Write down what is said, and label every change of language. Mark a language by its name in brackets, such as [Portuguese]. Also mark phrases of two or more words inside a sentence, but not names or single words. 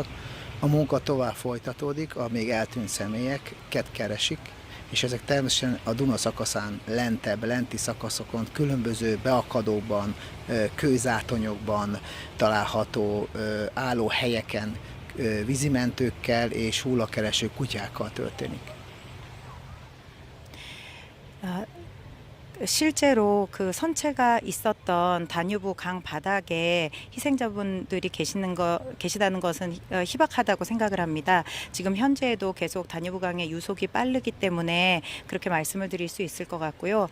[Hungarian] A munka tovább folytatódik, a még eltűnt személyeket keresik, és ezek természetesen a Duna szakaszán lenti szakaszokon, különböző beakadókban, kőzátonyokban található állóhelyeken vízimentőkkel és hullakereső kutyákkal történik. [Korean] 실제로 그 선체가 있었던 다뉴브 강 바닥에 희생자분들이 계시다는 것은 희박하다고 생각을 합니다. 지금 현재에도 계속 다뉴브 강의 유속이 빠르기 때문에 그렇게 말씀을 드릴 수 있을 것 같고요.